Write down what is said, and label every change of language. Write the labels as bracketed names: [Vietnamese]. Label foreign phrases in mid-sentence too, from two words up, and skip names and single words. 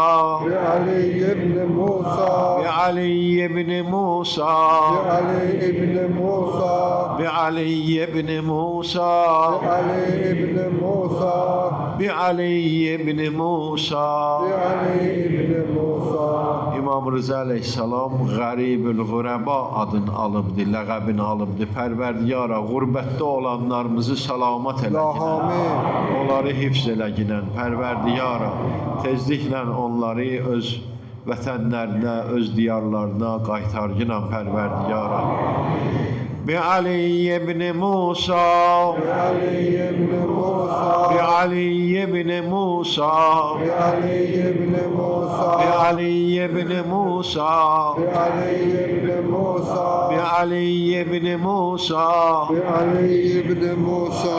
[Arabic] بعلي بن موسى بعلي بن موسى, بعلي بن موسى بعلي بن موسى, بعلي بن موسى بعلي بن موسى. بعلي بن موسى [Azerbaijani] İmam Rıza əleyhissalam Qəribül Ğurəba adını alıbdı, ləqəbini alıbdı. Pərverdiyara, qürbətdə olanlarımızı salamat elə ginən. Amin. Onları hifz elə ginən. Pərverdiyara, tezliklə onları öz vətənlərinə, öz diyarlarına qaytar ginən Pərverdiyara. [Arabic] بعلي بن موسى, بعلي بن موسى بعلي بن موسى, بعلي بن موسى بعلي بن موسى, بعلي بن موسى بعلي بن موسى, بعلي بن موسى